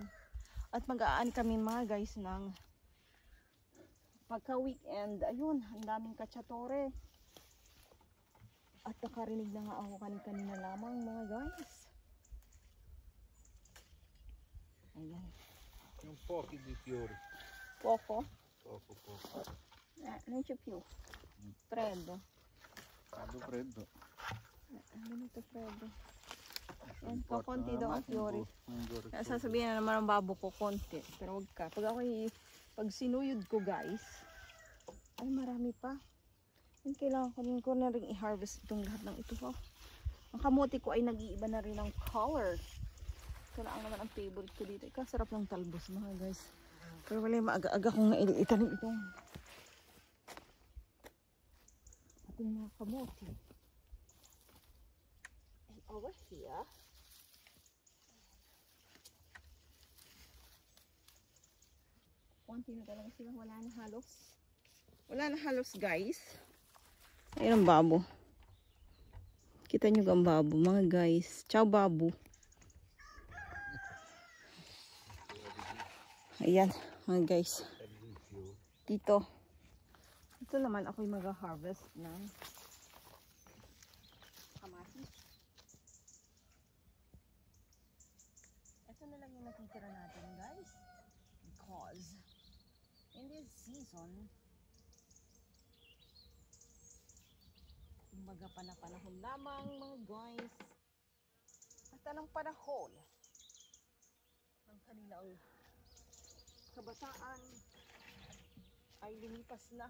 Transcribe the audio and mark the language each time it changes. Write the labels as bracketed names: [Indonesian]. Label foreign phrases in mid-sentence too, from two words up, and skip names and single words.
[Filipino] At mag-aani kami mga guys ng pagka-weekend. Ayun, ang daming kachatore. At nakarinig na nga ako kanina lamang mga guys. Ayan. [Italian] Un poco di fiori. Poco? Poco. Non c'è più. Freddo. Freddo. [Filipino] Dito freddo. Yan, kakunti daw ang fiori. Kaya Sasabihin na naman ang babo ko, konti. Pero wag ka. Pag sinuyod ko guys, ay marami pa. Yan, kailangan ko na rin i-harvest itong lahat ng ito. Oh. Ang kamote ko ay nag-iiba na rin ng color. Ito lang naman ang favorite ko dito. Ikasarap ng talbos mga guys. Pero wala yung maaga-aga kong naitanim itong ating mga kamote. [English] And over here, [Filipino] konti na talaga sila. Wala na halos guys. Ayun ang babo. Kita nyo ang babo mga guys. [Italian] Ciao babo. [Filipino] Ayan mga guys. Dito naman ako'y mag-harvest ng kamatis. Ito na lang yung natitira natin guys. [English] Because in this season, [Filipino] kumbaga panahon lamang mga guys. At anong panahon ng kanilang kabataan ay lumipas na.